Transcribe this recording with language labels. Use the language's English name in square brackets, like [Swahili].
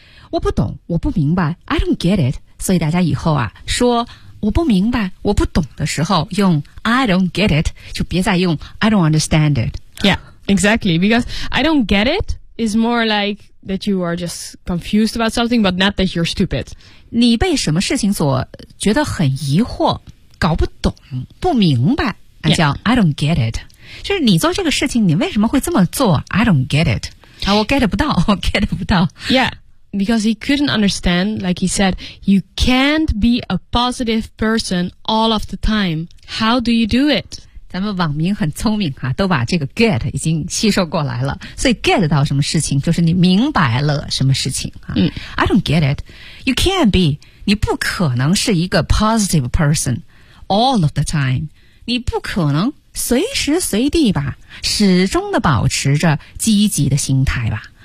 [Chinese] 我不懂我不明白 [English] I don't get it [Chinese] 所以大家以后啊说我不明白我不懂的时候用 I don't get it 就别再用 [English] I don't understand it Yeah, exactly Because I don't get it is more like that you are just confused about something but not that you're stupid [Chinese] 你被什么事情所觉得很疑惑搞不懂不明白那叫、 [English] yeah. I don't get it [Chinese] 就是你做这个事情，你为什么会这么做 ？ [English] I don't get it. [Chinese] 啊，我 get 不到，我 get 不到。 [English] Yeah, because he couldn't understand. Like he said, you can't be a positive person all of the time. How do you do it? [Chinese] 咱们网民很聪明啊，都把这个 get 已经吸收过来了。所以 get 到什么事情，就是你明白了什么事情啊。嗯 [English] ，I don't get it. You can't be. [Chinese] 你不可能是一个 [English] positive person all of the time. [Chinese] 你不可能随时随地吧，始终的保持着积极的心态吧。